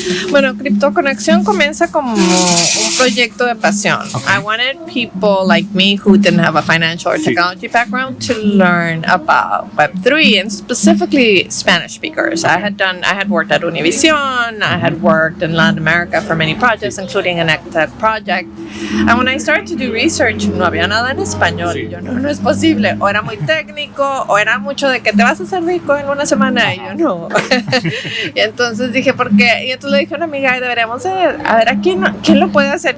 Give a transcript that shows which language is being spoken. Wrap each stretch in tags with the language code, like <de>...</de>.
<es>Bueno, CryptoConexión comienza como un proyecto de pasión.</es> <en>I wanted people like me who didn't have a financial or technology background to learn about Web3, and specifically Spanish speakers. I had worked at Univision, I had worked in Latin America for many projects, including an EdTech project. And when I started to do research,</en> <es>no había nada en español. Y yo, no es posible. O era muy técnico, o era mucho de que te vas a hacer rico en una semana. Y yo, no. Y entonces dije, ¿por qué? Y entonces le dije a una amiga, deberíamos a ver, ¿quién lo puede hacer?</es>